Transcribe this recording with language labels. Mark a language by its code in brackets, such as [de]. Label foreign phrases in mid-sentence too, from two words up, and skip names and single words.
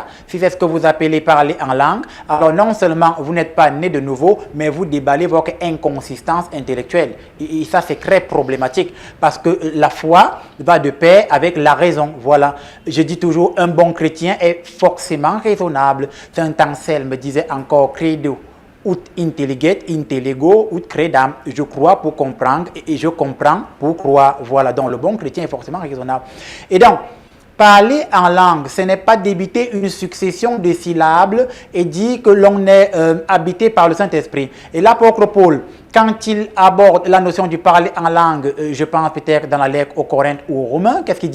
[fr] Si c'est ce que vous appelez parler en langue, alors non seulement vous n'êtes pas né de nouveau, mais vous déballez votre inconsistance intellectuelle. Et ça, c'est très problématique parce que la foi va de pair avec la raison. Voilà. Je dis toujours, un bon chrétien est forcément raisonnable. Saint Anselme me disait encore, [la] credo ut intelliget, intellego ut credam. [fr] Je crois pour comprendre et je comprends pour croire. Voilà, donc le bon chrétien est forcément raisonnable. Et donc, parler en langue, ce n'est pas débiter une succession de syllabes et dire que l'on est habité par le Saint-Esprit. Et l'apôtre Paul, quand il aborde la notion du parler en langue, je pense peut-être dans la lettre aux Corinthiens ou aux Romains, qu'est-ce qu'il dit?